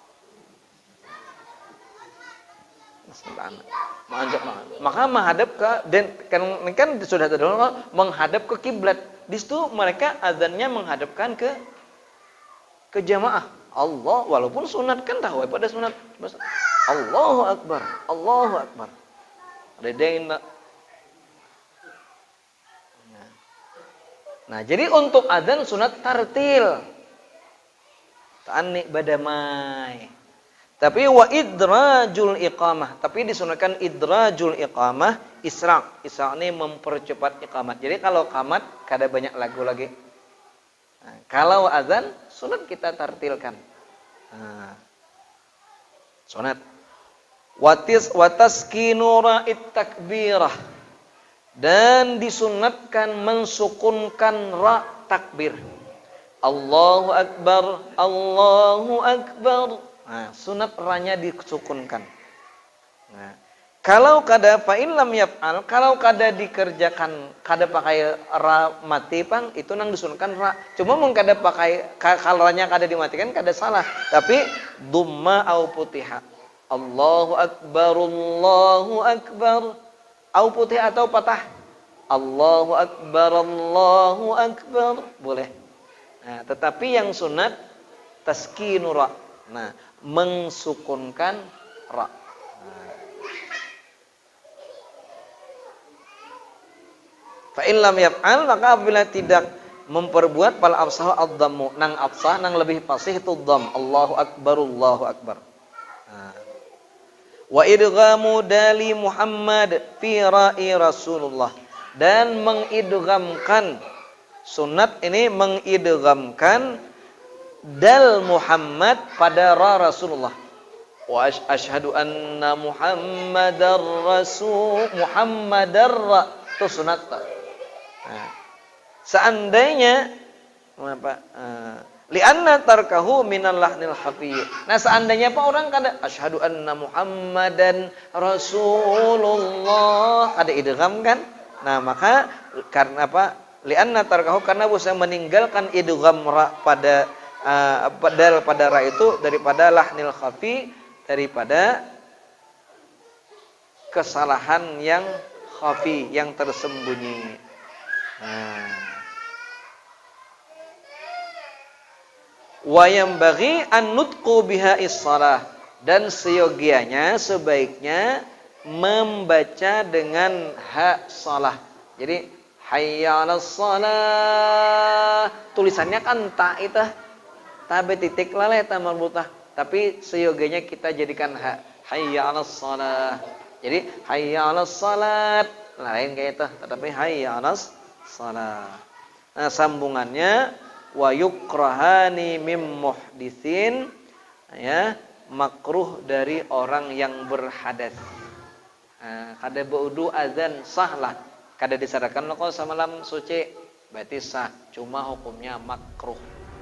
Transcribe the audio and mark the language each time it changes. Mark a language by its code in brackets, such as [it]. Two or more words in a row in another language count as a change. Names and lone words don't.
[bjn] Maka menghadap ke, dan kan sudah terdengar menghadap ke kiblat. Di situ mereka azannya menghadapkan ke jamaah. Allah, walaupun sunat kan tahu pada sunat. [ar] الله أكبر، الله أكبر. [bjn] Ada yang Nah, jadi untuk adzan sunat tartil. Ta'anni badamai. [ar] Tapi وإدراج الإقامة. [bjn] Tapi disunatkan [ar] إدراج الإقامة, [bjn] isra'. Isra' ini mempercepat iqamat. Jadi kalau qamat kada banyak lagu lagi. Nah, kalau adzan sunat kita tartilkan. Nah, sunat. [ar] وتسكين راء التكبيرة, [bjn] dan disunatkan mensukunkan ra takbir. [ar] الله أكبر، الله أكبر. [bjn] Nah, sunat ra-nya disukunkan. Nah, kalau kada [ar] فإن لم يفعل, [bjn] kalau kada dikerjakan, kada pakai ra mati pang, itu nang disunatkan ra. Cuma mung kada pakai, kalau ra-nya kada dimatikan kada salah, tapi [ar] ضمة أو فتحة. الله أكبر، الله أكبر. [bjn] Au putih atau patah. [ar] الله أكبر، الله أكبر. [bjn] Boleh. Nah, tetapi yang sunat [ar] تسكين الراء. [bjn] Nah, mensukunkan ra. [ar] فإن لم يفعل, [bjn] maka apabila tidak memperbuat [ar] فالأفصح الضم, [bjn] nang afsah nang lebih fasih itu dham. [ar] الله أكبر، الله أكبر. [bjn] Nah. [ar] وإدغام دال محمد في راء رسول الله, [bjn] dan mengidghamkan, sunat ini mengidghamkan dal Muhammad pada ra Rasulullah. [ar] وأشهد أن محمدا رسول، محمدا ر, [bjn] itu sunat tak? Nah, seandainya apa? [ar] لأن تركه من اللحن الخفي. [bjn] Nah, seandainya apa orang kada [ar] أشهد أن محمدا رسول الله, [bjn] kada idgham kan? Nah, maka karena apa? [ar] لأن تركه, [bjn] karena bisa meninggalkan idgham ra pada pada ra itu daripada [ar] اللحن الخفي, [bjn] daripada kesalahan yang khafi, yang tersembunyi. Nah, [ar] وينبغي النطق بهاء الصلاة, [bjn] dan seyogianya sebaiknya membaca dengan ha shalah. Jadi [ar] حي على الصلاة, [bjn] tulisannya kan ta itu, tabe titik laleh ta marbutah, tapi seyogianya kita jadikan ha, [ar] حي على الصلاة. [bjn] Jadi [ar] حي على الصلاة, [bjn] lain kayak itu, tetapi [ar] حي على الصلاة. [bjn] Nah, sambungannya [ar] ويكرهان من المحدث, [bjn] ya, makruh dari orang yang berhadas. Nah, kada baudu azan sah lah, kada disyaratkan kok samalam suci berarti sah, cuma hukumnya makruh.